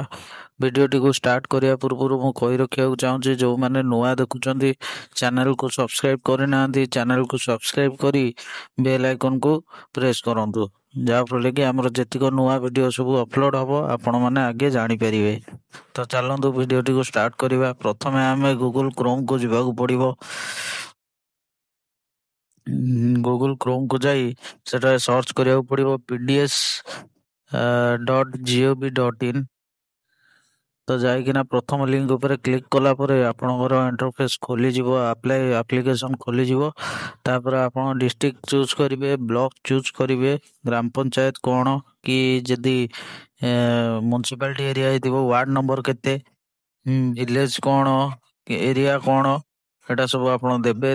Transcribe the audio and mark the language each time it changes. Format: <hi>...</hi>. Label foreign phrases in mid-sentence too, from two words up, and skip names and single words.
<or>ଭିଡ଼ିଓଟିକୁ ଷ୍ଟାର୍ଟ କରିବା ପୂର୍ବରୁ ମୁଁ କହି ରଖିବାକୁ ଚାହୁଁଛି, ଯେଉଁମାନେ ନୂଆ ଦେଖୁଛନ୍ତି ଚ୍ୟାନେଲକୁ ସବସ୍କ୍ରାଇବ୍ କରିନାହାନ୍ତି, ଚ୍ୟାନେଲକୁ ସବସ୍କ୍ରାଇବ୍ କରି</or> <en>bell iconku</en> <or>ପ୍ରେସ୍ କରନ୍ତୁ, ଯାହାଫଳରେ କି ଆମର ଯେତିକ ନୂଆ ଭିଡ଼ିଓ ସବୁ ଅପଲୋଡ଼ ହେବ ଆପଣମାନେ ଆଗେ ଜାଣିପାରିବେ। ତ ଚାଲନ୍ତୁ ଭିଡ଼ିଓଟିକୁ ଷ୍ଟାର୍ଟ କରିବା। ପ୍ରଥମେ ଆମେ ଗୁଗୁଲ କ୍ରୋମ୍କୁ ଯିବାକୁ ପଡ଼ିବ। ଗୁଗୁଲ କ୍ରୋମ୍କୁ ଯାଇ ସେଠାରେ ସର୍ଚ୍ଚ କରିବାକୁ ପଡ଼ିବ pds.gov.in। ତ ଯାଇକିନା ପ୍ରଥମ ଲିଙ୍କ ଉପରେ କ୍ଲିକ୍ କଲା ପରେ ଆପଣଙ୍କର ଇଣ୍ଟରଫେସ୍ ଖୋଲିଯିବ, ଆପ୍ଲିକେସନ୍ ଖୋଲିଯିବ। ତାପରେ ଆପଣ</or> <en>district choose</en> <or>କରିବେ,</or> <en>block choose</en> <or>କରିବେ, ଗ୍ରାମ ପଞ୍ଚାୟତ କ'ଣ, କି ଯଦି</or> <en>municipality area</en> <or>ହେଇଥିବ</or> <en>ward number</en> <or>କେତେ, ଭିଲେଜ କ'ଣ, ଏରିଆ କ'ଣ, ଏଇଟା ସବୁ ଆପଣ ଦେବେ।</or>